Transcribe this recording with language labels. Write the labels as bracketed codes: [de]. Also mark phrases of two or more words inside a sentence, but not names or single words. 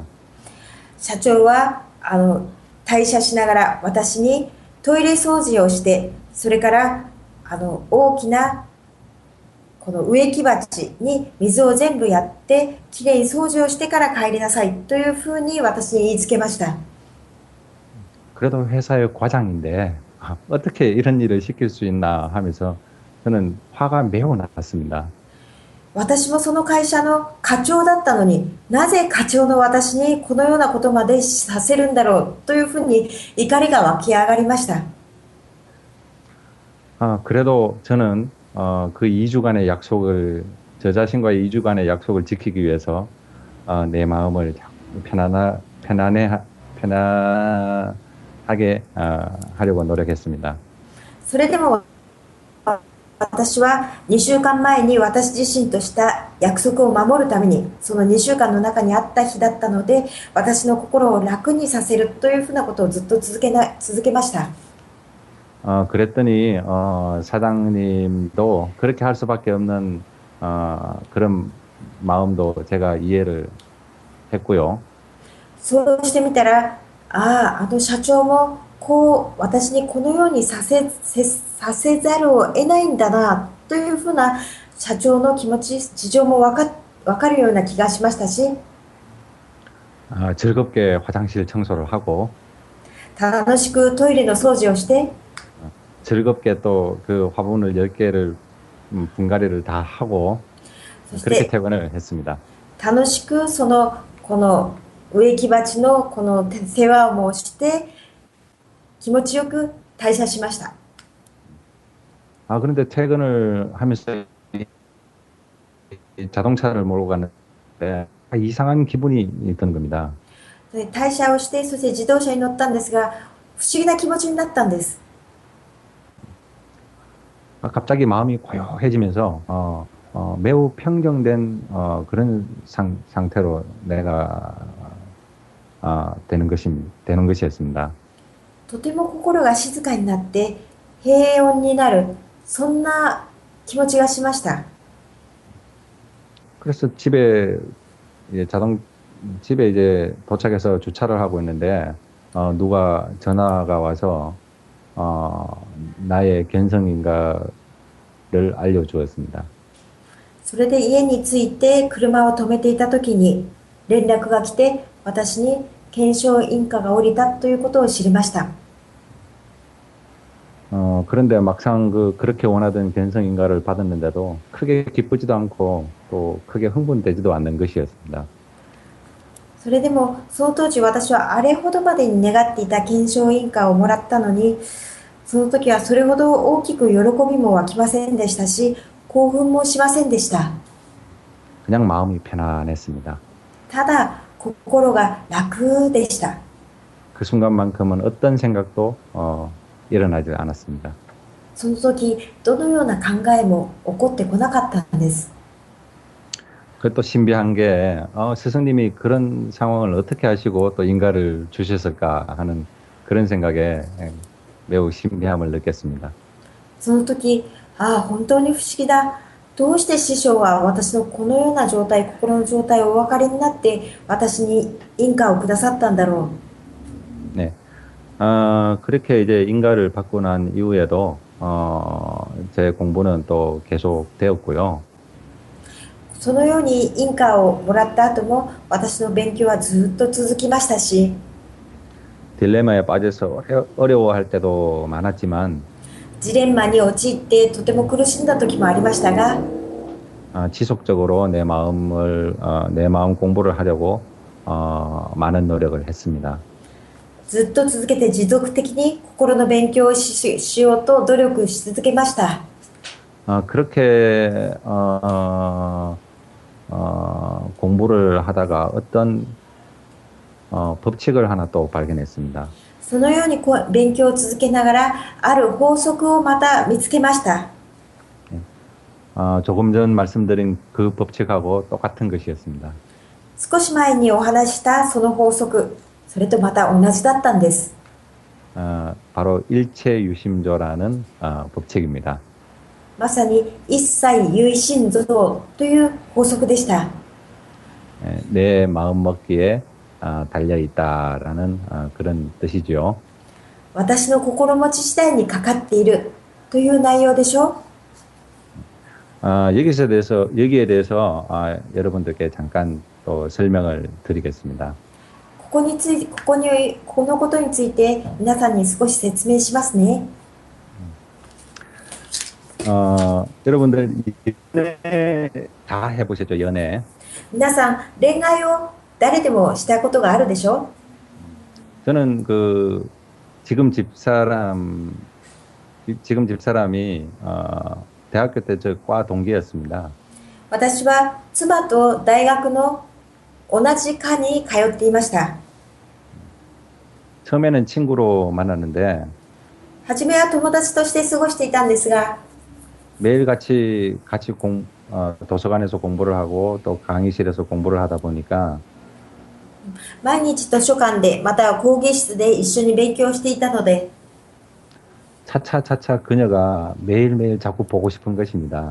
[ja] 社長は退社しながら私にトイレ掃除をして、それから大きなこの植木鉢に水を全部やってきれいに掃除をしてから帰りなさいというふうに私に言いつけました。 [ko] 그래도 회사의 과장인데 어떻게 이런 일을 시킬 수 있나 하면서 저는 화가 매우 났습니다. [ja] 私もその会社の課長だったのに、なぜ課長の私にこのようなことまでさせるんだろうというふうに怒りが湧き上がりました。 [ko] 그래도 저는 그 2주간의 약속을 저 자신과의 2주간의 약속을 지키기 위해서 내 마음을 편안하게 하려고 노력했습니다. [ja] それでも私は2週間前に私自身とした約束を守るために、その2週間の中にあった日だったので、私の心を楽にさせるというふうなことをずっと続けました。 [ko] 그랬더니 사장님도 그렇게 할 수밖에 없는 그런 마음도 제가 이해를 했고요. [ja] そうしてみたら、社長も私にこのようにさせざるを得ないんだなというふうな社長の気持ち、事情もわかるような気がしましたし、 [ko] 즐겁게 화장실 청소를 하고 [ja] 楽しくトイレの掃除をして、 [ko] 즐겁게 또 그 화분을 10개를 분갈이를 다 하고 그렇게 퇴근을 했습니다. [ja] 楽しくこの植木鉢のこの世話もして気持ちよく退社しました。 [ko] 그런데 퇴근을 하면서 자동차를 몰고 갔는데 이상한 기분이 드는 겁니다. [ja] で退社をして、そして自動車に乗ったんですが、不思議な気持ちになったんです。 [ko] 갑자기 마음이 고요해지면서 매우 평정된 그런 상태로 내가 되는 것이었습니다. [ja] とても心が静かになって平穏になる、そんな気持ちがしました。 [ko] 그래서 이제 집에 이제 도착해서 주차를 하고 있는데 누가 전화가 와서 나의 견성인가를 알려주었습니다. [ja] それで家に着いて車を止めていた時に連絡が来て、私に検証印鑑が下りたということを知りました。 [ko] 그런데 막상 그렇게 원하던 견성인가를 받았는데도 크게 기쁘지도 않고 또 크게 흥분되지도 않는 것이었습니다. [ja] それでもその当時、私はあれほどまでに願っていた検証印鑑をもらったのに、その時はそれほど大きく喜びも湧きませんでしたし、興奮もしませんでした。 [ko] 그냥 마음이 편안했습니다. [ja] ただ心が楽でした。 [ko] 그 순간만큼은 어떤 생각도 일어나지 않았습니다. [ja] その時どのような考えも起こってこなかったんです。 [ko] 그것도 신비한 게 스승님이 그런 상황을 어떻게 하시고 또 인가를 주셨을까 하는 그런 생각에 매우 신비함을 느꼈습니다. [ja] その時、本当に不思議だ。どうして師匠は私のこのような状態、心の状態をお分かりになって私に印鑑をくださったんだろう。 [ko] 네. 그렇게 이제 인가를 받고 난 이후에도 제 공부는 또 계속 되었고요. [ja] そのように印鑑をもらった後も私の勉強はずっと続きましたし、 [ko] 딜레마에 빠져서 어려워할 때도 많았지만 [ja] ジレンマに陥ってとても苦しんだ時もありましたが、 [ko] 지속적으로 내 마음 공부를 하려고 많은 노력을 했습니다. [ja] ずっと続けて持続的に心の勉強をしようと努力し続けました。 [ko] 그렇게 공부를 하다가 어떤 법칙을 하나 또 발견했습니다. [ja] そのように勉強を続けながらある法則をまた見つけました。 [ko] 조금 전 말씀드린 그 법칙하고 똑같은 것이었습니다. [ja] 少し前にお話ししたその法則、それとまた同じだったんです。 [ko] 바로 일체유심조라는 법칙입니다. [ja] まさに一切唯心造という法則でした。 [ko] 내 마음 먹기에 달려 있다라는 그런 뜻이죠. [ja] 私の心持ち次第にかかっているという内容でしょう。 [ko] 여기에 대해서 여러분들께 잠깐 또 설명을 드리겠습니다. [ja] このことについて皆さんに少し説明しますね。 [ko] 여러분들 연애 다 해보셨죠? 연애. [ja] 皆さん恋愛を誰でもしたことがあるでしょう。 [ko] 저는 지금 집사람이 대학교 때 저 과 동기였습니다. [ja] 私は妻と大学の同じ科に通っていました。 [ko] 처음에는 친구로 만났는데 [ja] 初めは友達として過ごしていたんですが、 [ko] 매일 같이 도서관에서 공부를 하고 또 강의실에서 공부를 하다 보니까 [ja] 毎日図書館でまたは講義室で一緒に勉強していたので、 [ko] 차차 그녀가 매일매일 자꾸 보고 싶은 것입니다.